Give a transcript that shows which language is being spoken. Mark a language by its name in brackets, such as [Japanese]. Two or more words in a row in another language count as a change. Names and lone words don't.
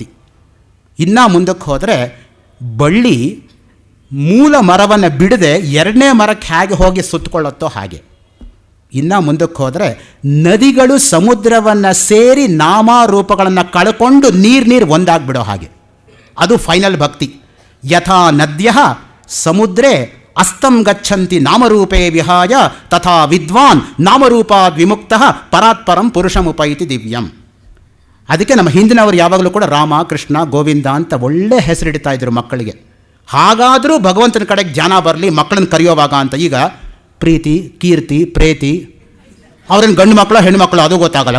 [Kannada] ಇನ್ನೂ ಮುಂದಕ್ಕೆ ಹೋದರೆ ಬಳ್ಳಿ ಮೂಲ ಮರವನ್ನು ಬಿಡದೆ ಎರಡನೇ ಮರಕ್ಕೆ ಹೇಗೆ ಹೋಗಿ ಸುತ್ತಕೊಳ್ಳುತ್ತೋ ಹಾಗೆ. ಇನ್ನು ಮುಂದಕ್ಕೆ ಹೋದರೆ ನದಿಗಳು ಸಮುದ್ರವನ್ನು ಸೇರಿ ನಾಮರೂಪಗಳನ್ನು ಕಳ್ಕೊಂಡು ನೀರು ಒಂದಾಗ್ಬಿಡೋ ಹಾಗೆ. ಅದು ಫೈನಲ್ ಭಕ್ತಿ. [Sanskrit] ಯಥಾ ನದ್ಯ ಸಮುದ್ರೇ ಅಸ್ತಂ ಗಚ್ಚಂತಿ ನಾಮರೂಪೇ ವಿಹಾಯ ತಥಾ ವಿದ್ವಾನ್ ನಾಮರೂಪಾದ್ ವಿಮುಕ್ತಃ ಪರಾತ್ಪರಂ ಪುರುಷಮುಪೈತಿ ದಿವ್ಯಂ. [Kannada] ಅದಕ್ಕೆ ನಮ್ಮ ಹಿಂದಿನವರು ಯಾವಾಗಲೂ ಕೂಡ ರಾಮ ಕೃಷ್ಣ ಗೋವಿಂದ ಅಂತ ಒಳ್ಳೆ ಹೆಸರಿಡ್ತಾ ಇದ್ರು ಮಕ್ಕಳಿಗೆ. ಹಾಗಾದರೂ ಭಗವಂತನ ಕಡೆಗೆ ಜ್ಞಾನ ಬರಲಿ ಮಕ್ಕಳನ್ನು ಕರೆಯೋವಾಗ ಅಂತ. ಈಗ ಪ್ರೀತಿ ಕೀರ್ತಿ ಪ್ರೇತಿ ಅವ್ರನ್ನ ಗಂಡು ಮಕ್ಕಳು ಹೆಣ್ಣು ಮಕ್ಕಳು ಅದು ಗೊತ್ತಾಗಲ್ಲ.